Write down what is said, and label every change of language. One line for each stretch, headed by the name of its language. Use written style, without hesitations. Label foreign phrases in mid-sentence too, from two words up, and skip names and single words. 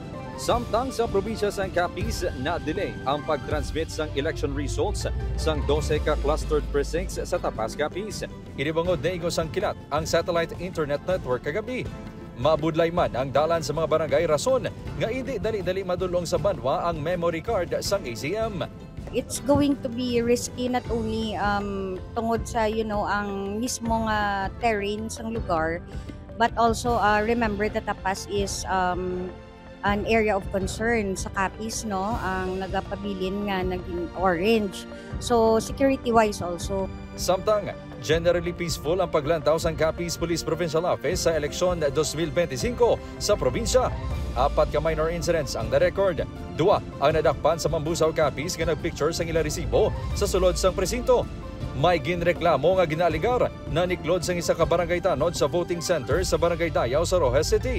Hiligaynon: Samtang sa probinsya sa Capiz, na-delay ang pag-transmit sang
English: election results
Hiligaynon: sang 12 ka
English: clustered precincts
Hiligaynon: sa Tapaz, Capiz. Inibangod na igos ang kilat ang satellite internet network kagabi. Mabudlay man ang dalan sa mga barangay rason nga hindi dali-dali madulong sa banwa ang
English: memory card
Hiligaynon: sang ACM.
English: It's going to be risky not only
Hiligaynon: tungod sa ang mismong terrain sang lugar,
English: but also remember that Tapaz is an area of concern
Hiligaynon: sa Capiz, no? Ang nagapabilin nga naging orange.
English: So security-wise also.
Hiligaynon: Samtang
English: generally peaceful
Hiligaynon: ang paglantaw sa Capiz Police Provincial Office sa eleksyon 2025 sa probinsya. 4 ka
English: minor incidents
Hiligaynon: ang na-record. 2 ang nadakpan sa Mambusaw, Capiz nga nagpicture sang ila resibo sa sulod sang presinto. May ginreklamo nga ginaligar na niklod sang isa ka barangay tanod sa voting center sa Barangay Dayaw sa Rojas City.